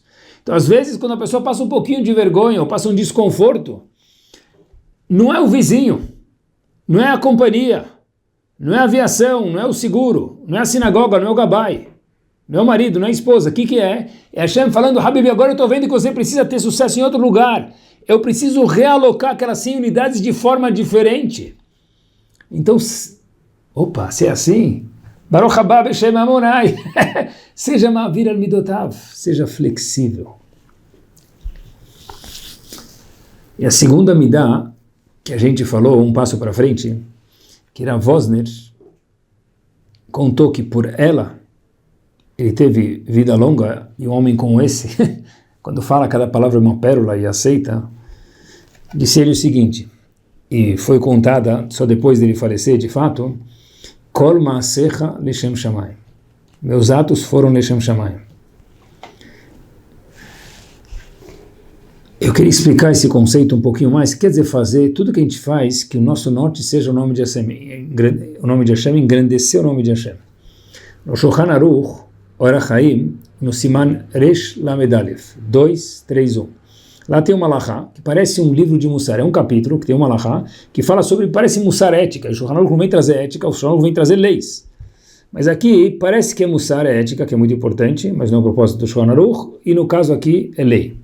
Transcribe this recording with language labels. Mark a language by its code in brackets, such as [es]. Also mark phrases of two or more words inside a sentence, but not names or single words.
[pt] Então, às vezes, quando a pessoa passa um pouquinho de vergonha, ou passa um desconforto, não é o vizinho, não é a companhia, não é a aviação, não é o seguro, não é a sinagoga, não é o gabai, não é o marido, não é a esposa. O que é? É Hashem falando, Habib, agora eu estou vendo que você precisa ter sucesso em outro lugar. Eu preciso realocar aquelas 100 unidades de forma diferente. Então, se é assim, [he] ברוך הבא בשם אדוני, seja מעביר על מידותיו, [pt] seja flexível. E a segunda midá, que a gente falou um passo para frente, que Rav Wosner contou que por ela, ele teve vida longa, e um homem como esse, quando fala cada palavra é uma pérola e aceita, disse ele o seguinte, e foi contada só depois dele falecer, de fato, [he] כל מעשיך לשם שמים. [pt] Meus atos foram [he] לשם שמים. [pt] Eu queria explicar esse conceito um pouquinho mais. Quer dizer, fazer tudo que a gente faz, que o nosso norte seja o nome de Hashem, engrandecer o nome de Hashem. No Shulchan Aruch, Orach Chaim, no [he] סימן ריש למד אלף, [pt] 2, 3, 1. Lá tem uma halachá, que parece um livro de Mussar, é um capítulo que tem uma halachá, que fala sobre, parece Mussar ética, o Shulchan Aruch não vem trazer ética, o Shulchan Aruch vem trazer leis. Mas aqui parece que é Mussar, é ética, que é muito importante, mas não é o propósito do Shulchan Aruch, e no caso aqui é lei.